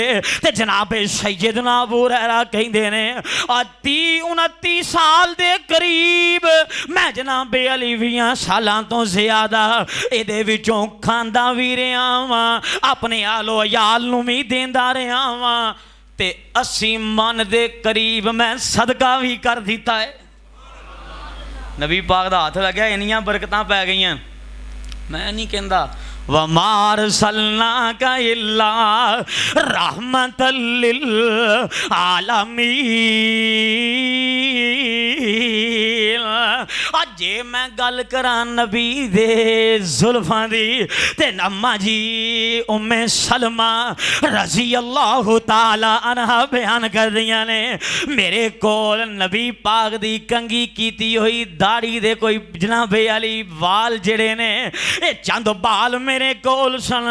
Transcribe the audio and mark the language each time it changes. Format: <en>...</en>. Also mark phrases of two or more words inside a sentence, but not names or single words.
<pa>تے جنابِ سیدنا ابو ہریرہ کہندے نے، 30-29 سال دے قریب میں جنابِ علی 20 سالاں تو زیادہ اِہدے وچوں کھاندا بھی رہا واں، اپنے آل و عیال نوں بھی دیندا رہا واں، تے 80 من دے قریب میں صدقہ بھی کر دتا ہے. نبی پاک دا ہاتھ لگیا، اِنیاں برکتاں پے گئیاں. میں نہیں کہندا</pa> <ar>وما أرسلناك إلا رحمة للعالمين.</ar> <pa>جے میں گل کرا نبی دے زلفاں دی، تے اماں جی ام سلمہ</pa> <ar>رضي الله تعالى عنها</ar> <pa>بیان کر دیاں نے، میرے کول نبی پاک دی کنگی کیتی ہوئی داڑھی دے کوئی جنابِ علی وال جیڑے نے، یہ چند بال میرے کول سن.</pa>